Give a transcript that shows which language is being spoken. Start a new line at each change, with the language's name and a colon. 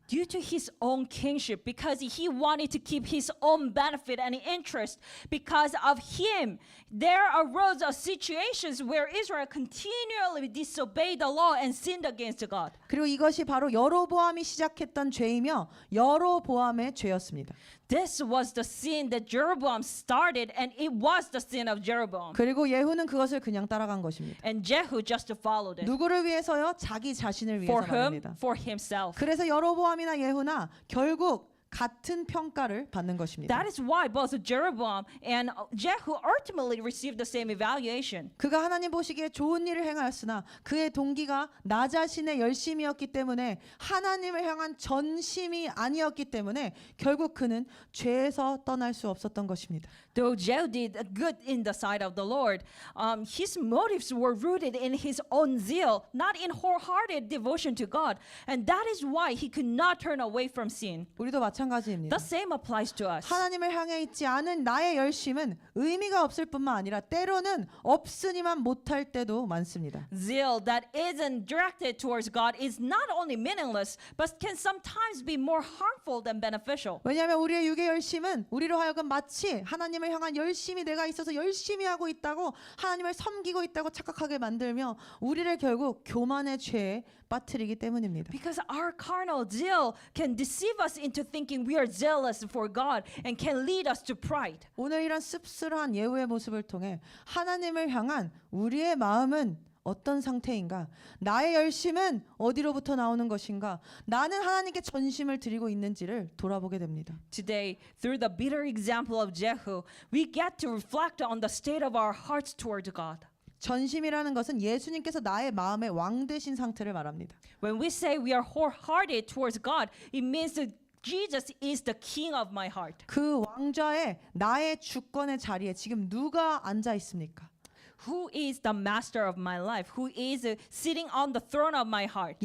English: Due to his own kingship, because he wanted to keep his own benefit and interest, because of him, there arose situations where Israel continually disobeyed the law and sinned against God.
Korean: 그리고 이것이 바로 여로보암이 시작했던 죄이며 여로보암의 죄였습니다.
English: This was the sin that Jeroboam started, and it was the sin of Jeroboam.
Korean: 그리고 예후는 그것을 그냥 따라간 것입니다.
English: And Jehu just followed it.
Korean: 누구를 위해서요? 자기 자신을 위해서
English: For whom?
Korean: 말입니다.
English: For himself.
Korean: 그래서 여로보암이나 예후나 결국 같은 평가를 받는 것입니다.
English: That is why both Jeroboam and Jehu ultimately received the same evaluation.
Korean: 그가 하나님 보시기에 좋은 일을 행하였으나 그의 동기가 나 자신의 열심이었기 때문에 하나님을 향한 전심이 아니었기 때문에 결국 그는 죄에서 떠날 수 없었던 것입니다.
English: Though Jehu did good in the sight of the Lord, his motives were rooted in his own zeal, not in wholehearted devotion to God. And that is why he could not turn away from sin.
Korean: 우리도 마찬가지입니다.
English: The same applies to us.
Korean: 하나님을 향해 있지 않은 나의 열심은 의미가 없을 뿐만 아니라 때로는 없으니만 못할 때도 많습니다.
English: Zeal that isn't directed towards God is not only meaningless, but can sometimes be more harmful than beneficial.
Korean: 왜냐하면 우리의 육의 열심은 우리로 하여금 마치 하나님을 향한 열심이 내가 있어서 열심히 하고 있다고 하나님을 섬기고 있다고 착각하게 만들며 우리를 결국 교만의 죄에 빠뜨리기 때문입니다.
English: Because our carnal zeal can deceive us into thinking we are zealous for God and can lead us to pride.
Korean: 오늘 이런 씁쓸한 예후의 모습을 통해 하나님을 향한 우리의 마음은 어떤 상태인가? 나의 열심은 어디로부터 나오는 것인가? 나는 하나님께 전심을 드리고 있는지를 돌아보게 됩니다.
English: Today, through the bitter example of Jehu, we get to reflect on the state of our hearts toward God.
Korean: 전심이라는 것은 예수님께서 나의 마음의 왕 되신 상태를 말합니다.
English: When we say we are wholehearted towards God, it means that Jesus is the king of my heart.
Korean: 그 왕좌에 나의 주권의 자리에 지금 누가 앉아 있습니까?
English: Who is the master of my life? Who is sitting on the throne of my heart?